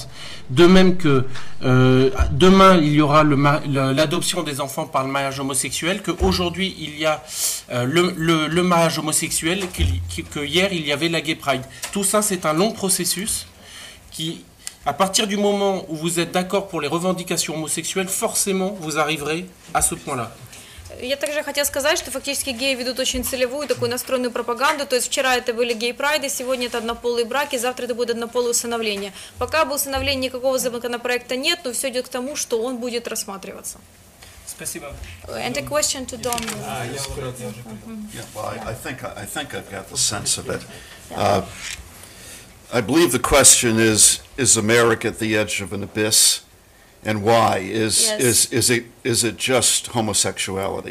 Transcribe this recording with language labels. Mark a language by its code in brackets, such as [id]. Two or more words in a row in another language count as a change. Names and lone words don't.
[fr] De même que demain, il y aura l'adoption des enfants par le mariage homosexuel, qu'aujourd'hui, il y a le mariage homosexuel, que hier, il y avait la Gay Pride. Tout ça, c'est un long processus qui, à partir du moment où vous êtes d'accord pour les revendications homosexuelles, forcément, vous arriverez à ce point-là. [ru] Я также хотела сказать, что фактически геи ведут очень целевую, такую настроенную пропаганду. То есть вчера это были гей-прайды, сегодня это однополые браки, завтра это будет однополое усыновление. Пока об усыновлении никакого законопроекта нет, но все идет к тому, что он будет рассматриваться. Спасибо. [en] And a question to Don. I think I've got the sense of it. I believe the question is America at the edge of an abyss? And why? Is it just homosexuality?